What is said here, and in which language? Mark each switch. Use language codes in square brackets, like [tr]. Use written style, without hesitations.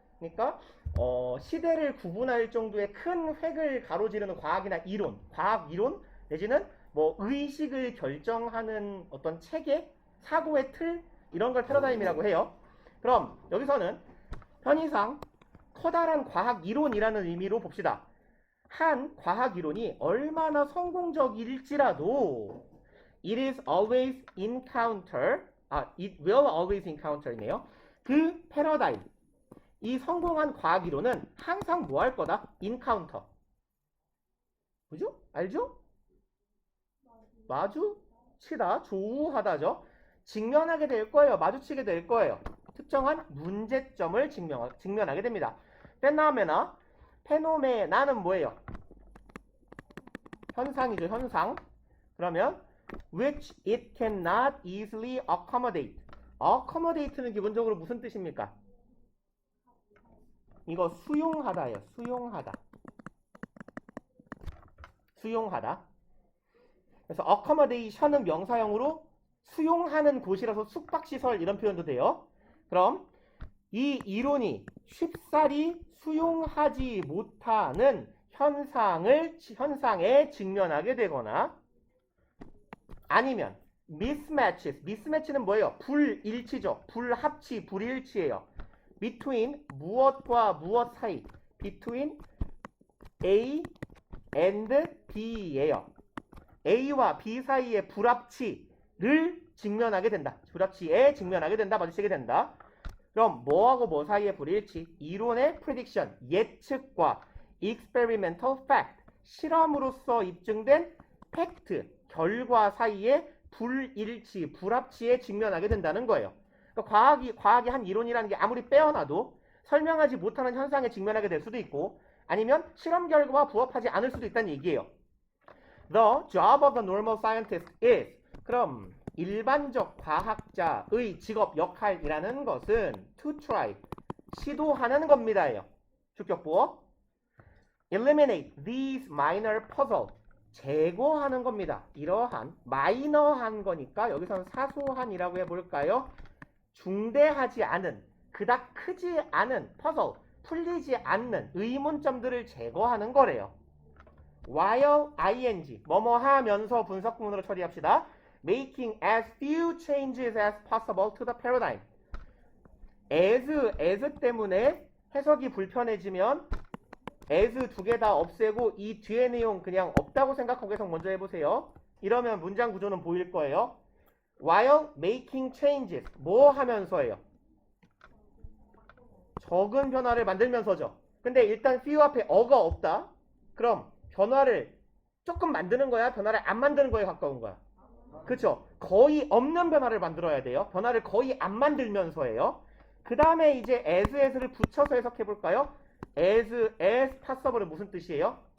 [ko] 그러니까 시대를 구분할 정도의 큰 획을 가로지르는 과학이나 이론, 과학 이론 내지는 뭐 의식을 결정하는 어떤 체계, 사고의 틀 이런 걸 패러다임이라고 해요. 그럼 여기서는 편의상 커다란 과학 이론이라는 의미로 봅시다. 한 과학 이론이 얼마나 성공적일지라도 [en] it is always encounter [ko] it will always encounter네요. 그 패러다임 이 성공한 과학 이론은 항상 뭐 할 거다? encounter. 그죠? 알죠? 마주치다, 조우하다죠. 직면하게 될 거예요. 마주치게 될 거예요. 특정한 문제점을 직면하게 됩니다. 페노메나는 뭐예요? 현상이죠, 현상. 그러면 [en] which it cannot easily accommodate. [ko] accommodate는 기본적으로 무슨 뜻입니까? 이거 수용하다예요. 수용하다. 그래서 accommodation은 명사형으로 수용하는 곳이라서 숙박시설 이런 표현도 돼요. 그럼 이 이론이 쉽사리 수용하지 못하는 현상에 직면하게 되거나 아니면 mismatch는 뭐예요? 불일치죠. 불합치, 불일치예요. between 무엇과 무엇 사이 [en] between A and B [ko] 예요. A와 B 사이의 불합치를 직면하게 된다. 불합치에 직면하게 된다. 마주치게 된다. 그럼 뭐하고 뭐 사이의 불일치? 이론의 prediction, 예측과 [en] experimental fact, [ko] 실험으로서 입증된 팩트, 결과 사이의 불일치, 불합치에 직면하게 된다는 거예요. 그러니까 과학이 한 이론이라는 게 아무리 빼어놔도 설명하지 못하는 현상에 직면하게 될 수도 있고 아니면 실험 결과와 부합하지 않을 수도 있다는 얘기예요. [en] The job of the normal scientist is [ko] 그럼 일반적 과학자의 직업 역할이라는 것은 [en] to try [ko] 시도하는 겁니다예요. 주격보 [en] eliminate these minor puzzles [ko] 제거하는 겁니다. 이러한 마이너한 거니까 여기서는 사소한이라고 해볼까요? 중대하지 않은 그닥 크지 않은 퍼즐 풀리지 않는 의문점들을 제거하는 거래요. while ing 뭐뭐 하면서 분석구문으로 처리합시다. [en] making as few changes as possible to the paradigm [ko] as 때문에 해석이 불편해지면 as 두 개 다 없애고 이 뒤에 내용 그냥 없다고 생각하고 해석 먼저 해보세요. 이러면 문장 구조는 보일 거예요. [en] while making changes [ko] 뭐 하면서예요? 적은 변화를 만들면서죠. 근데 일단 few 앞에 어가 없다. 그럼 변화를 조금 만드는 거야? 변화를 안 만드는 거에 가까운 거야? 그쵸? 거의 없는 변화를 만들어야 돼요. 변화를 거의 안 만들면서예요. 그 다음에 이제 as를 붙여서 해석해 볼까요? [en] as possible [ko] 은 무슨 뜻이에요?